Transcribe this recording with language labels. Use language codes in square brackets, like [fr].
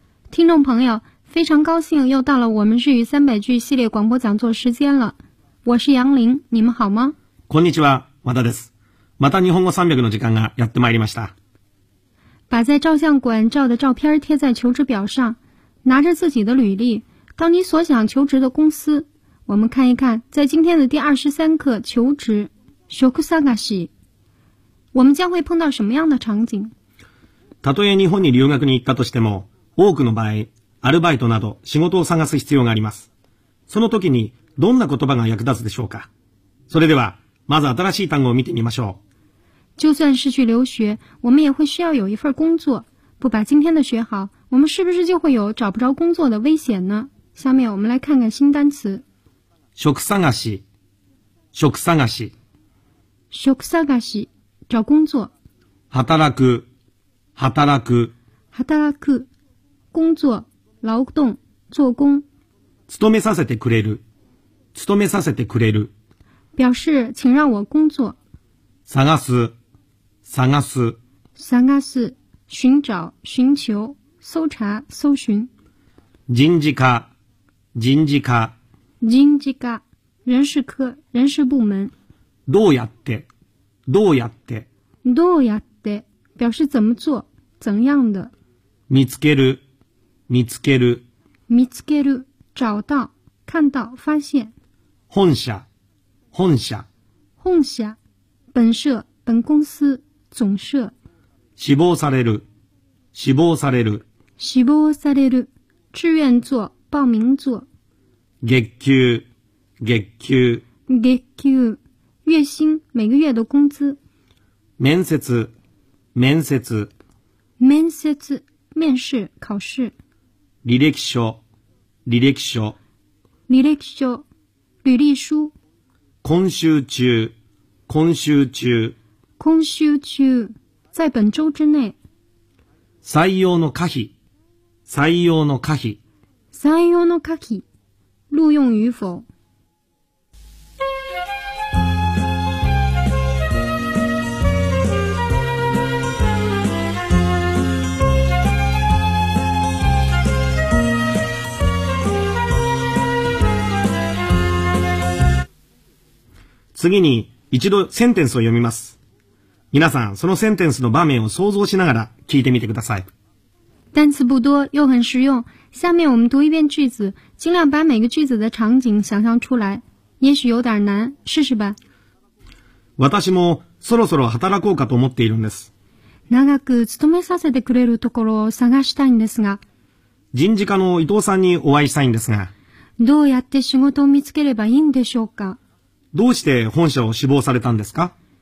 [zh] 听众朋友，非常高兴又到了我们日语三百句系列广播讲座时间了。我是杨林，你们好吗？ [ja] こんにちは、和田です。また日本語300の時間がやってまいりました。 [zh] 把在照相馆照的照片贴在求职表上，拿着自己的履历，到你所想求职的公司。我们看一看，在今天的第23课求职，職探し，我们将会碰到什么样的场景？ [ja] たとえ日本に留学に行ったとしても、多くの場合、アルバイトなど仕事を探す必要があります。その時にどんな言葉が役立つでしょうか？それでは、まず新しい単語を見てみましょう。 [zh] 就算是去留学，我们也会需要有一份工作。不把今天的学好，我们是不是就会有找不着工作的危险呢？下面我们来看看新单词。 [ja] 職探し，職探し， [zh] 職探し，找工作。 [ja] 働く，働く， [zh] 働く，工作，劳动，做工。 [ja] 勤めさせてくれる，勤めさせてくれる， [zh] 表示请让我工作。 [ja] 探す，探す， [zh] 探す，寻找，寻求，搜查，搜寻。 [ja] 人事課，人事課， [zh] 人事課，人事科，人事部门。 [ja] どうやって，どうやって， [zh] どうやって，表示怎么做，怎样的。 [ja] 見つける，見つける， [zh] 見つける，找到，看到，发现。 [ja] 本社，本社， [zh] 本社，本社，本公司，总社。 [ja] 志望される，志望される， [zh] 志望される，志愿做，报名做。 [ja] 月給，月給， [zh] 月給，月薪，每个月的工资。 [ja] 面接，面接， [zh] 面接，面试，考试。 [ja] 履歴書，履歴書，履歴書，履歴書。今週中，今週中， [zh] 今週中，在本周之内。 [ja] 採用の可否，採用の可否， [zh] 採用の可否，录用与否。 [ja] 次に一度センテンスを読みます。皆さん、そのセンテンスの場面を想像しながら聞いてみてください。 [zh] 单词不多又很实用。下面我们读一遍句子，尽量把每个句子的场景想象出来。也许有点难，试试吧。 [ja] 私もそろそろ働こうかと思っているんです。長く勤めさせてくれるところを探したいんですが。人事課の伊藤さんにお会いしたいんですが。どうやって仕事を見つければいいんでしょうか。どうして本社を志望されたんですか？